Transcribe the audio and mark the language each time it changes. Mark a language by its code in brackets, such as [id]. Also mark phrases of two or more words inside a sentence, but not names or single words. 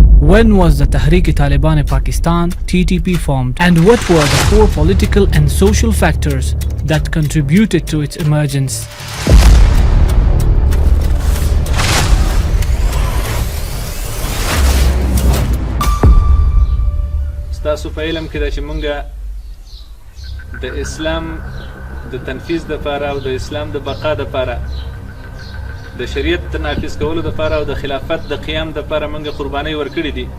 [en] When was the Tehreek-e-Taliban-e-Pakistan (TTP) formed, and what were the core political and social factors that contributed to its emergence? [ps] تاسو په علم کې د چې مونږه د اسلام د تنفيذ لپاره او د اسلام د بقا لپاره د شریعت د نافذ کولو لپاره او د خلافت د قیام لپاره مونږه قرباني ورکړې دي.